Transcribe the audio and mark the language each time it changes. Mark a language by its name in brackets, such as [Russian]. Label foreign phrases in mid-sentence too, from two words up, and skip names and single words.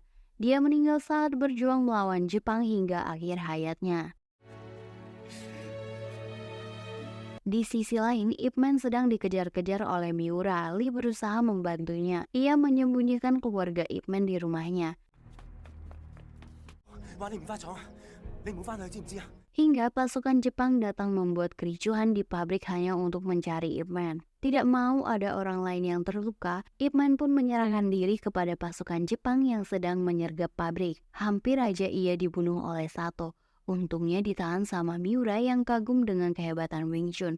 [Indonesian] Dia meninggal saat berjuang melawan Jepang hingga akhir hayatnya. Di sisi lain, Ip Man sedang dikejar-kejar oleh Miura. Lee berusaha membantunya. Ia menyembunyikan keluarga Ip Man di rumahnya. [Cantonese] 話你唔返廠，你唔好返去，知唔知啊？ [Indonesian] Hingga pasukan Jepang datang membuat kericuhan di pabrik hanya untuk mencari Ip Man. Tidak mau ada orang lain yang terluka, Ip Man pun menyerahkan diri kepada pasukan Jepang yang sedang menyergap pabrik. Hampir aja ia dibunuh oleh Sato. Untungnya ditahan sama Miura yang kagum dengan kehebatan Wing Chun.